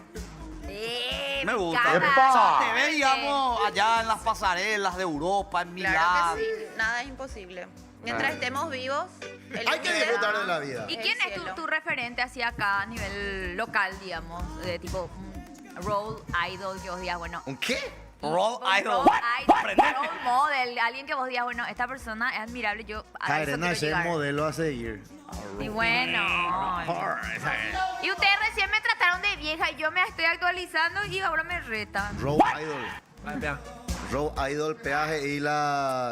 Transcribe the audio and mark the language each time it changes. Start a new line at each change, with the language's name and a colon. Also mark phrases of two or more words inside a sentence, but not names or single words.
Spanish: Me gusta. encanta. O sea, te ves, digamos, allá en las pasarelas de Europa, en Milán. Claro que sí, nada es imposible. Mientras estemos vivos, el Hay que límite disfrutar de la vida. ¿Y el quién es cielo. tu referente así acá a nivel local, digamos? De tipo
English: role idol,
Spanish: que vos digas, bueno... ¿Un qué?
English: Role idol. Role idol,
Spanish: Aprende.
English: role model,
Spanish: alguien que vos digas, bueno, esta persona es admirable, yo a eso Karen, quiero ese llegar. modelo a seguir. Y bueno... Y ustedes recién me trataron de vieja y yo me estoy actualizando y ahora me retan.
English: Road Idol. Road Idol,
Spanish: peaje y la...